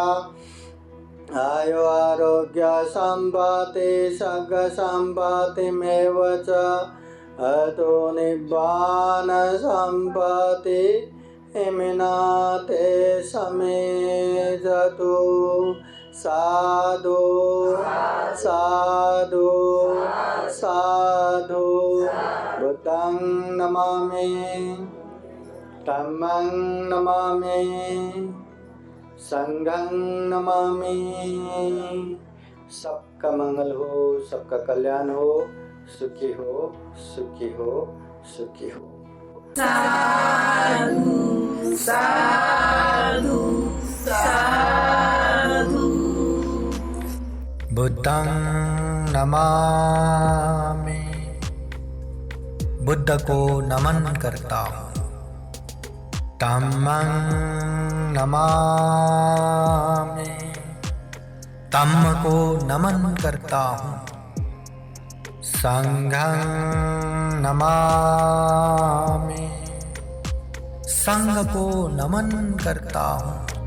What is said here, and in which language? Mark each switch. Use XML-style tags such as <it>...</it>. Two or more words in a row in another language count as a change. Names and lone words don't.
<pi>आयु आरोग्य सम्पत्ति सग सम्पत्तिमेव च अतो निब्बान सम्पत्ति इमिना ते समेजतु। साधु साधु साधु। बुद्धं नमामि, धम्मं नमामि, संघं नमामि।</pi> <hi>सबका मंगल हो, सबका कल्याण हो, सुखी हो सुखी हो सुखी हो।</hi> <pi>साधु साधु साधु। बुद्धं नमामि।</pi> <hi>बुद्ध को नमन करता हूँ।</hi> <pi>धम्मं नमामि,</pi> <hi>धम्म को नमन करता हूँ।</hi> <pi>संघं नमामि,</pi> <hi>संघ को नमन करता हूँ।</hi>